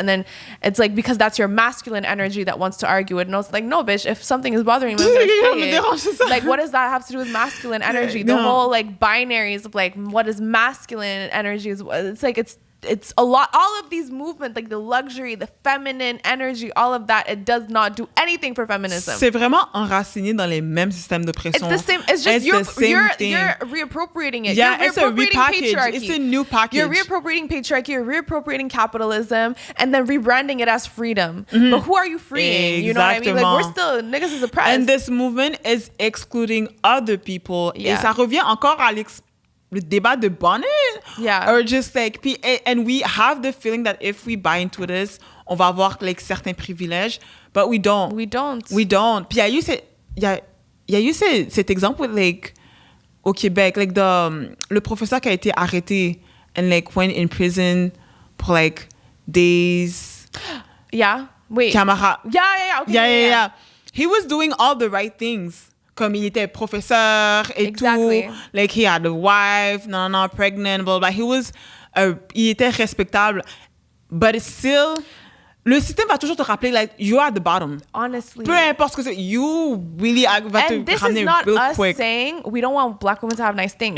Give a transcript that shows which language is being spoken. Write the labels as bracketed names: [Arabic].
[English] And then it's like, because that's your masculine energy that wants to argue it. And it's like, no, bitch, if something is bothering me, I'm gonna say it. Like, what does that have to do with masculine energy? The whole like binaries of like what is masculine energy is, it's like it's a lot. All of these movements, like the luxury, the feminine energy, all of that, it does not do anything for feminism. [French] C'est vraiment enraciné dans les mêmes systèmes d'oppression. [English] It's the same. It's just you're reappropriating it. Yeah, you're it's a repackage. Patriarchy. It's a new package. You're reappropriating patriarchy. You're reappropriating capitalism, and then rebranding it as freedom. But who are you freeing? [French] Exactement. [English] You know what I mean? Like we're still niggas is oppressed. And this movement is excluding other people. [French] Et ça revient encore à le débat de bonnet. [English] Yeah. Or just like, and we have the feeling that if we buy into this, [French] on va avoir like certains privilèges, [English] but we don't. We don't. [French] Puis il y a eu cet exemple [English] with, [French] like, au Québec, like le professeur qui a été arrêté [English] and like went in prison [French] pour like days. [English] Yeah. Wait. Camara. Yeah. Okay. Yeah. He was doing all the right things. [French] Comme il était professeur et tout. [English] Like, he had a wife, pregnant, blah, blah. Il était respectable. But it's still, [French] le système va toujours te rappeler, [English] like, you are at the bottom. Honestly. [French] Peu importe ce que c'est, [English] you really [French] va te ramener [English] real quick. And this is not us saying we don't want Black women to have nice things.